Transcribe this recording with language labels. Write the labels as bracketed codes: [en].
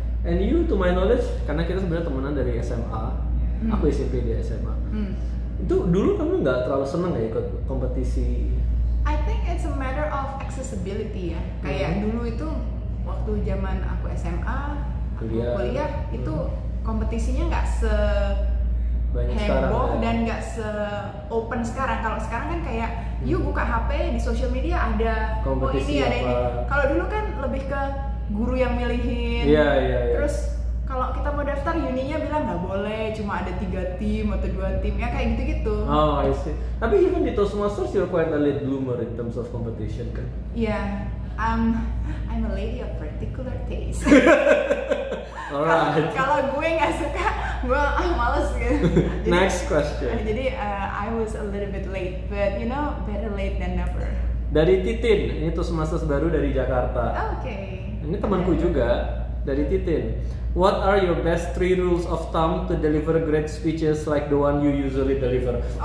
[en] And you to my knowledge [id] karena kita sebenarnya temenan dari SMA. Aku SMP di SMA. Itu dulu kamu nggak terlalu seneng ya ikut kompetisi? [en] I think it's a matter of accessibility ya. [id] Kayak dulu itu waktu zaman aku SMA, kuliah itu kompetisinya nggak heboh dan nggak se-open sekarang. Kalau sekarang kan kayak you buka HP di social media ada kompetisi ini ada ini. Kalau dulu kan lebih ke guru yang milihin. Terus kalau kita mau daftar uninya bilang nggak boleh, cuma ada 3 tim atau 2 tim ya kayak gitu-gitu. [en] Oh, I see. Tapi even di Toastmasters you're quite a late bloomer in terms of competition kan? Yeah, I'm a lady of particular taste. Alright. [id] Kalau gue nggak suka, gue males gitu. [en] Next question. Jadi I was a little bit late, but you know better late than never. [id] Dari Titin, ini Toastmasters baru dari Jakarta. [en] Okay. [id] Ini temanku juga dari Titin. [en] What are your best 3 rules of thumb to deliver great speeches like the one you usually deliver?